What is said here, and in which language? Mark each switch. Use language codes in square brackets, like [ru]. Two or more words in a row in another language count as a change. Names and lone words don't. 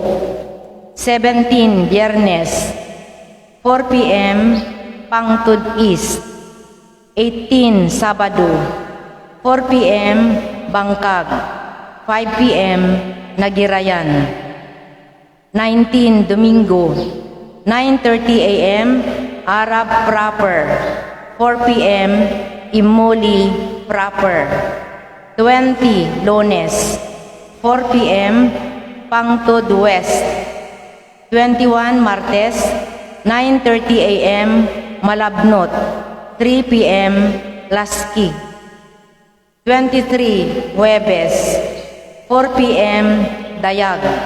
[ilo] 17, Biyernes, 4 p.m., Pangtud East. 18, Sabado, 4 p.m., Bangkag. 5 p.m., Nagirayan. 19, Domingo, 9:30 a.m., Arab Proper. 4 p.m., Imoli Proper. 20, Lunes, 4 p.m., Pangtod West. 21, Martes, 9:30 a.m., Malabnot. 3 p.m., Lasky. 23, Huwebes, 4 p.m., Dayag.